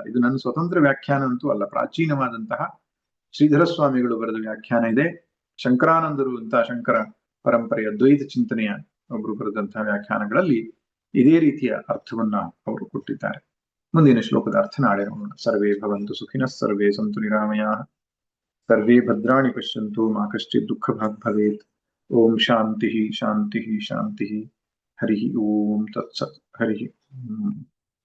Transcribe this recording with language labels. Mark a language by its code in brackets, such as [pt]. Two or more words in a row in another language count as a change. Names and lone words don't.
[kn] ಇದು ನನ್ನ ಸ್ವತಂತ್ರ ವ್ಯಾಖ್ಯಾನ ಅಂತೂ ಅಲ್ಲ, ಪ್ರಾಚೀನವಾದಂತಹ ಶ್ರೀಧರ ಸ್ವಾಮಿಗಳು ಬರೆದ ವ್ಯಾಖ್ಯಾನ ಇದೆ. ಶಂಕರಾನಂದರು ಅಂತ ಶಂಕರ ಪರಂಪರೆಯ ದ್ವೈತ ಚಿಂತನೆಯ ಒಬ್ರು ಬರೆದಂತಹ ವ್ಯಾಖ್ಯಾನಗಳಲ್ಲಿ ಇದೇ ರೀತಿಯ ಅರ್ಥವನ್ನ ಅವರು ಕೊಟ್ಟಿದ್ದಾರೆ. ಮುಂದಿನ ಶ್ಲೋಕದ ಅರ್ಥ ನಾಳೆ ನೋಡೋಣ. [sa] ಸರ್ವೇ ಭವಂತು ಸುಖಿನಃ ಸರ್ವೇ ಸಂತು ನಿರಾಮಯಾಃ ಸರ್ವೇ ಭದ್ರಾಣಿ ಪಶ್ಯಂತು ಮಾ ಕಶ್ಚಿತ್ ದುಃಖ ಭಾಗ್ ಭವೇತ್. ಓಂ ಶಾಂತಿ ಶಾಂತಿ ಶಾಂತಿ. ಹರಿ ಓಂ ತತ್ಸತ್. ಹರಿ ಓಂ.